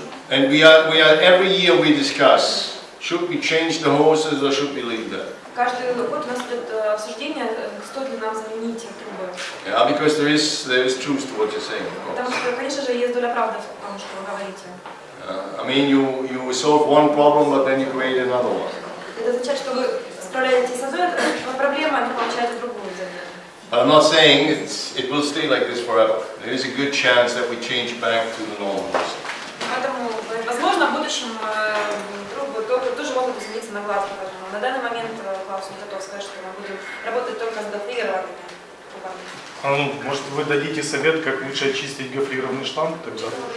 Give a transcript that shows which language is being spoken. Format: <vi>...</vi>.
<en>And we are every year we discuss, should we change the hoses or should we leave them?</en> <ru>Каждый год у нас идет обсуждение, стоит ли нам заменить трубы.</ru> <en>Yeah, because there is truth to what you're saying.</en> <ru>Потому что, конечно же, есть доля правды в том, что вы говорите.</ru> <en>I mean, you solve one problem, but then you create another one.</en> <ru>Это означает, что вы справляетесь с одной проблемой, а не получаете другую взамен.</ru> <en>I'm not saying it will stay like this forever. There is a good chance that we change back to the normal.</en> <ru>Поэтому, возможно, в будущем трубы тоже могут измениться на гладких. На данный момент Клаус не готов сказать, что мы будем работать только с гофрированными трубами. А ну, может, вы дадите совет, как лучше очистить гофрированный шланг тогда?</ru>